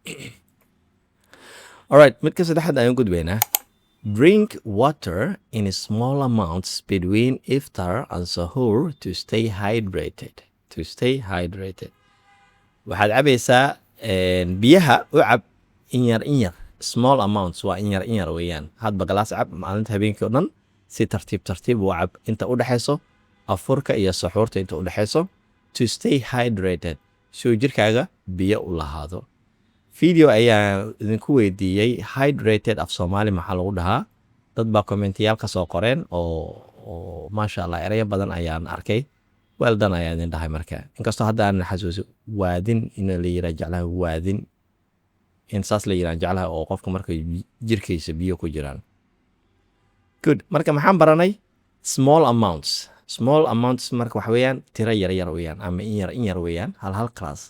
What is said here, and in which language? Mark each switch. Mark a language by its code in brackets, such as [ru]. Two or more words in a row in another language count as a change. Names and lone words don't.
[so] Alright, midka saddexaad ayaan gudbaynaa. [en] Drink water in small amounts between iftar and suhoor to stay hydrated. [so] Waxaad cabaysaa biyaha u cab in yar. [en] Small amounts [so] waa in yar weeyaan. Hadba galaas cab maalinta habeenkii oo dhan si tartiib u cab inta u dhaxayso afurka iyo suxuurta inta u dhaxayso, [en] to stay hydrated, [so] si jirkaaga biyo u lahaado. Video ayaa idinku weydiiyey hydrated Af-Somali maxaa lagu dhahaa. Dad baa commentiyaal ka soo qoreen oo [ar] masha Allah [so] erayo badan ayaan arkay. [en] Well done [so] ayaan idin dhahay marka. Inkastoo hadda aan xasuusin waadin in la yiraahdo jeclaha waadin. In saas la yiraahdo jeclaha oo qofka marka jirkiisa biyo ku jiraan. [en] Good. [so] Marka maxaan baranay [en] small amounts [so] marka waxa weeyaan tiro yar weeyaan ama in yar weeyaan, hal class.